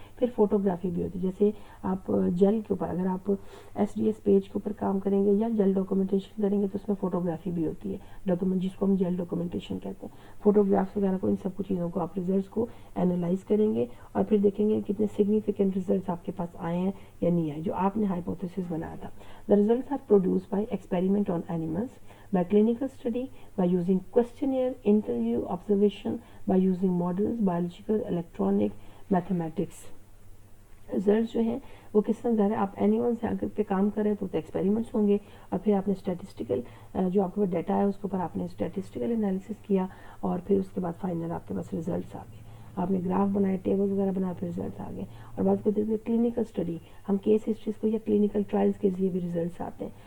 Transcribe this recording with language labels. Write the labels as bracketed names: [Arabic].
[Urdu] پھر فوٹوگرافی بھی ہوتی ہے, جیسے آپ جیل کے اوپر, اگر آپ ایس ڈی ایس پیج کے اوپر کام کریں گے یا جیل ڈاکومنٹیشن کریں گے تو اس میں فوٹوگرافی بھی ہوتی ہے, ڈاکومنٹ جس کو ہم جیل ڈاکومنٹیشن کہتے ہیں. فوٹوگرافس وغیرہ کو, ان سب کچھ چیزوں کو آپ ریزلٹس کو انالائز کریں گے اور پھر دیکھیں گے کتنے سگنیفیکنٹ ریزلٹس آپ کے پاس آئے ہیں یا نہیں آئے, جو آپ نے ہائپوتھیسس بنایا تھا. [English] The results are produced by experiment on animals, by clinical study, by using questionnaire, interview, observation, by using models, biological, electronic, mathematics. [Urdu] Results جو ہیں وہ کس طرح ظاہر ہے, آپ اینیمل سے اگر پہ کام کر رہے ہیں تو ایکسپیریمنٹس ہوں گے, اور پھر آپ نے اسٹیٹسٹیکل جو آپ کے پاس ڈیٹا ہے اس کے اوپر آپ نے اسٹیٹسٹیکل انالیسس کیا, اور پھر اس کے بعد فائنل آپ کے پاس ریزلٹس آ گئے. آپ نے گراف بنائے, ٹیبل وغیرہ بنائے, پھر ریزلٹس آ گئے. اور بات کرتے ہیں کلینکل اسٹڈی, ہم کیس ہسٹریز کو یا کلینکل ٹرائلس کے ذریعے بھی ریزلٹس آتے ہیں.